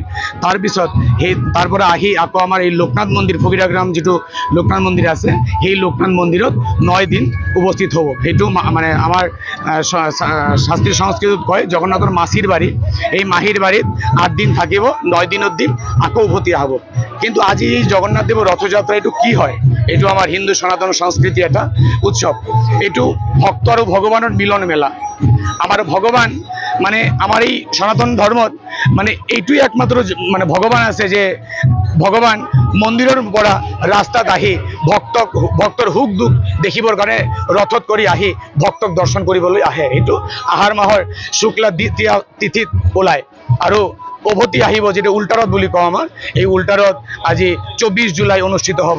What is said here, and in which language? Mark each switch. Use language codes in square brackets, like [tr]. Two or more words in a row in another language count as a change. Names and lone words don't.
[as] তাৰ পিছত সেই তাৰ পৰা আহি আকৌ আমাৰ এই লোকনাথ মন্দিৰ ফকিৰাগ্ৰাম যেটো লোকনাথ মন্দিৰ আছে সেই লোকনাথ মন্দিৰত 9 দিন উপস্থিত হ'ব। সেইটো মানে আমাৰ শাস্ত্ৰীয় সংস্কৃতিত কয় জগন্নাথৰ মাসিৰ বাৰী। এই মাহিৰ বাৰীত 8 দিন থাকিব, 9 দিনৰ দিন আকৌ উভতি আহিব। কিন্তু আজি এই জগন্নাথ দেৱৰ রথযাত্রা এটু কি হয়? এটু আমার হিন্দু সনাতন সংস্কৃতি এটা উৎসব। [bn] এটু ভক্ত আর ভগবানের মিলন মেলা। [as] আমার ভগবান মানে আমার এই সনাতন ধর্মত মানে এইটুই একমাত্র মানে ভগবান আছে যে ভগবান মন্দিৰৰ পৰা ৰাস্তাত আহি ভক্তৰ সুখ দুখ দেখিবৰ কাৰণে ৰথত কৰি আহি ভক্তক দৰ্শন কৰিবলৈ আহে। এইটো আহাৰ মাহৰ শুক্লা দ্বিতীয়া তিথিত ওলায় আৰু উভতি আহিব, যেটা উল্টারথ বুলি কওঁ আমাৰ। এই উল্টারথ আজি 24 জুলাই অনুষ্ঠিত হ'ব।